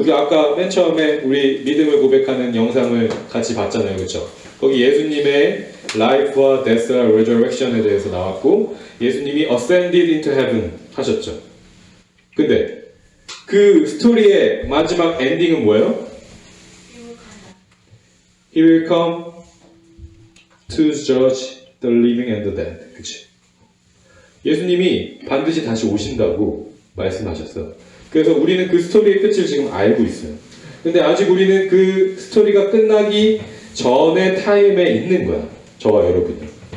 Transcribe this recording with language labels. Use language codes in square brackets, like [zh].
[ko] 우리 아까 맨 처음에 우리 믿음을 고백하는 영상을 같이 봤잖아요. 그렇죠? 거기 예수님의 life와 death와 resurrection에 대해서 나왔고 예수님이 [en] ascended into heaven [ko] 하셨죠. 근데 그 스토리의 마지막 엔딩은 뭐예요? [en] He will come to judge the living and the dead. [ko] 그치? 예수님이 반드시 다시 오신다고 말씀하셨어요. 그래서 우리는 그 스토리의 끝을 지금 알고 있어요. 근데 아직 우리는 그 스토리가 끝나기 전의 타임에 있는 거야. 저와 여러분은.